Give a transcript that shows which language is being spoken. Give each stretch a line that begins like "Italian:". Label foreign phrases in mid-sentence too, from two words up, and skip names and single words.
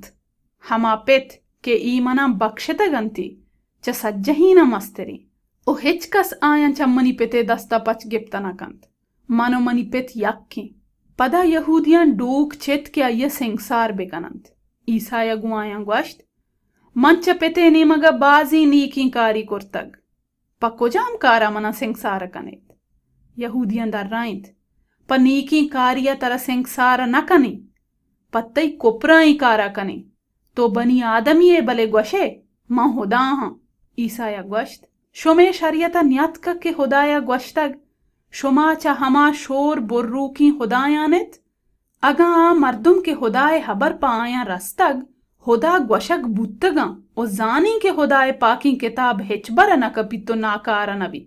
Baluchi: ہما پت کہ ای منا بخشتا گنتی چا سجہینا مستری او ہچ کس آیاں چمنی پتے دستا پچ گپتا نکنت. منو منی پت یکی. پدا یہودیاں ڈوک چت کے آئیے سنگسار بکنند. عیسایہ گو آیاں گوشت من چا پتے نیمگا بازی نیکی کاری کرتگ پا کجام کارا منا سنگسار کنید. یہودیاں در رائند پا نیکی کاریا ترا سنگسار نکنی پتائی کپرائی کارا کنی تو بنی آدمی بلے گوشے ماں خدا ہاں. عیسایہ گوشت شمے شریعتا نیتکا کہ خدایا گوشتگ شما چا ہما شور بررو کی خدایانت اگا آ مردم کے خدای حبر پا آیاں رستگ خدا گوشک بوتگاں او زانی کے خدای پاکی کتاب ہچ برا نکپی تو ناکارا نبیت.